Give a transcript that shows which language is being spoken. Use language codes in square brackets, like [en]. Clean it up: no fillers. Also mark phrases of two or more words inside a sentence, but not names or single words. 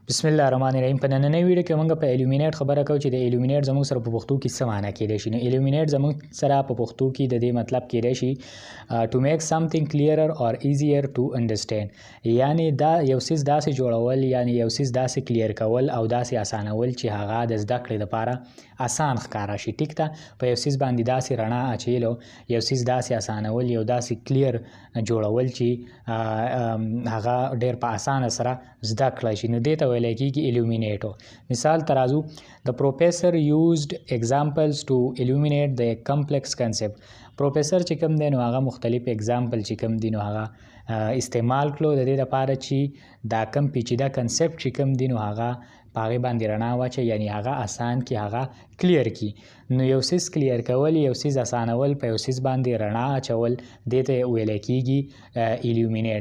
[ar] بسم الله الرحمن الرحیم. [ps] په نننۍ ویډیو کې موږ په الومینیټ خبره کوو چې د الومینیټ زموږ سره په پښتو کې څه معنی کېدای شي. نو الومینیټ زموږ سره په پښتو کې د دې مطلب کېدای شي [en] to make something clearer or easier to understand. [ps] یعنی دا یو څیز داسې جوړول، یعنی یو څیز داسې کلیر کول او داسې اسانول چې هغه د زده کړې لپاره اسان ښکارا شي. ټیک ته په یو څیز باندې داسې رڼا اچولو، یو څیز داسې اسانول، یو داسې کلیر جوړول چې هغه ډېر په اسانه سره زده کړی شي. نو دې ته ویل کېږي illuminator. مثال ته راځو. [en] The professor used examples to illuminate the complex concept. [ps] پروفیسر چې کوم دی نو هغه مختلف اگزامپل چې کوم دی نو هغه استعمال کړو د دې لپاره چې دا کم پیچیده کنسپټ چې کوم دی نو هغه په هغې باندې رڼا واچي، یعنی هغه اسان کړي، هغه کلیر کړي. نو یو څیز کلیر کول، یو څیز اسانول، په یو څیز باندې رڼا اچول، دې ته ویل کېږي illuminate.